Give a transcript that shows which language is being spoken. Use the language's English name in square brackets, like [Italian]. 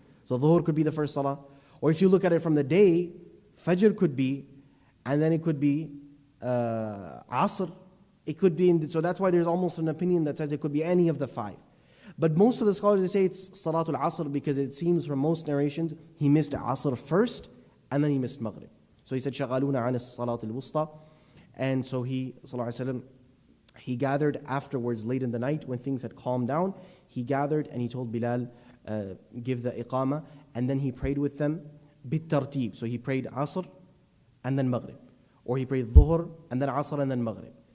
[English] So Dhuhr could be the first salah. Or if you look at it from the day, Fajr could be, and then it could be Asr. It could be, so that's why there's almost an opinion that says it could be any of the 5. But most of the scholars, they say it's Salatul Asr, because it seems from most narrations, he missed Asr first, and then he missed Maghrib. [Arabic] So he said, شَغَلُونَ عَنِ الصَّلَاةِ الْوُسْطَى. [English] And so he, sallallahu alayhi wa sallam, he gathered afterwards, late in the night, when things had calmed down. He gathered and he told Bilal, give the iqamah, and then he prayed with them, bit-tartib. So he prayed Asr, and then Maghrib. Or he prayed Dhuhr, and then Asr, and then Maghrib.